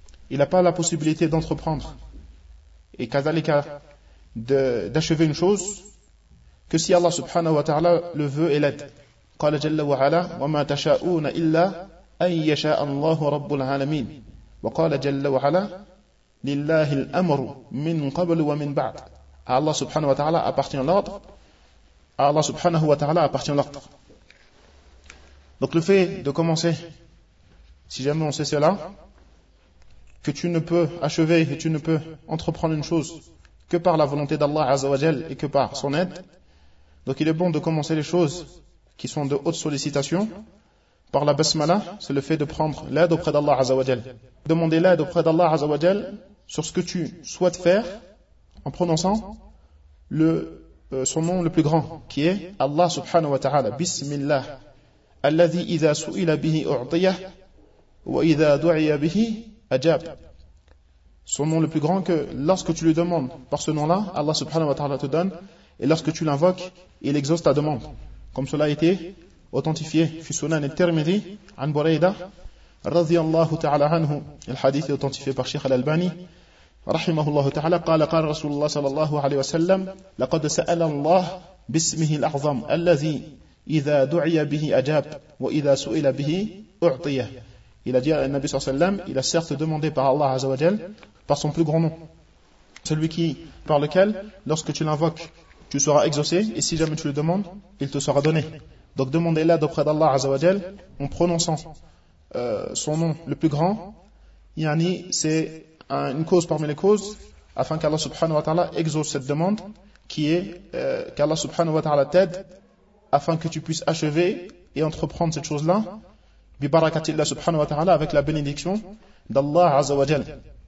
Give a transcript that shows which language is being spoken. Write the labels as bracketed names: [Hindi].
[French] il n'a pas la possibilité d'entreprendre et kazalika d'achever une chose que si Allah subhanahu wa ta'ala le veut et l'aide. [Arabic] قال جل وعلا وما تشاءون إلا أن يشاء الله رب العالمين وقال جل وعلا لله الأمر من قبل ومن بعد. [French] À Allah subhanahu wa ta'ala appartient l'ordre. À Allah subhanahu wa ta'ala appartient l'ordre. Donc le fait de commencer, si jamais on sait cela, que tu ne peux achever et tu ne peux entreprendre une chose que par la volonté d'Allah Azza wa Jal et que par son aide, donc il est bon de commencer les choses qui sont de haute sollicitation par la basmala, c'est le fait de prendre l'aide auprès d'Allah Azza wa Jal. Demander l'aide auprès d'Allah Azza wa Jal sur ce que tu souhaites faire en prononçant son nom le plus grand qui est Allah subhanahu wa ta'ala, Bismillah. [Arabic] الذي إذا سئل به أعطيه وإذا دعي به أجاب. [French] Son nom le plus grand, que lorsque tu lui demandes par ce nom-là, Allah subhanahu wa ta'ala te donne, et lorsque tu l'invoques, il exauce ta demande. Comme cela a été authentifié [Arabic] في سنن الترمذي عن بريدة رضي الله تعالى عنه. الحديث [French] authentifié par [Arabic] Sheikh Al-Albani رحمه الله تعالى قال قال رسول الله صلى الله عليه وسلم لقد سأل الله باسمه الأعظم الذي إذا دعي به أجاب وإذا سئل به أعطيه. [French] Il a dit à Nabi sallallahu alayhi wa sallam, il a certes demandé par Allah Azza wa Jal par son plus grand nom, celui qui, par lequel, lorsque tu l'invoques, tu seras exaucé, et si jamais tu le demandes, il te sera donné. Donc demandez l'aide auprès d'Allah Azza wa Jal en prononçant son nom le plus grand, yani c'est une cause parmi les causes, afin qu'Allah subhanahu wa ta'ala exauce cette demande, qui est qu'Allah subhanahu wa ta'ala t'aide afin que tu puisses achever et entreprendre cette chose-là, bi barakatillah subhanahu wa ta'ala, avec la bénédiction d'Allah Azza wa Jal.